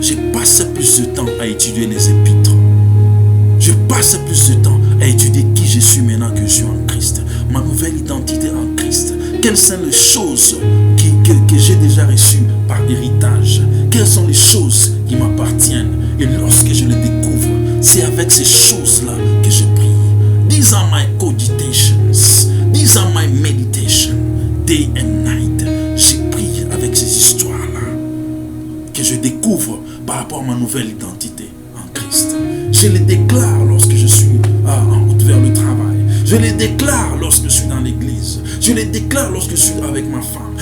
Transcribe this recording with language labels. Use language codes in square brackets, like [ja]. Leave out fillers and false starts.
[fr] Je passe plus de temps à étudier les épîtres. Je passe plus de temps à étudier qui je suis maintenant que je suis en Christ. Ma nouvelle identité en Christ. Quelles sont les choses que j'ai déjà reçues par héritage? Quelles sont les choses qui m'appartiennent? Et lorsque je les découvre, c'est avec ces choses-là que je prie. [en] These are my cogitations. These are my meditation. Day and night. [fr] Je prie avec ces histoires-là que je découvre par rapport à ma nouvelle identité en Christ. Je les déclare lorsque je suis en route vers le travail. Je les déclare lorsque je suis dans l'église. Je les déclare lorsque je suis avec ma femme.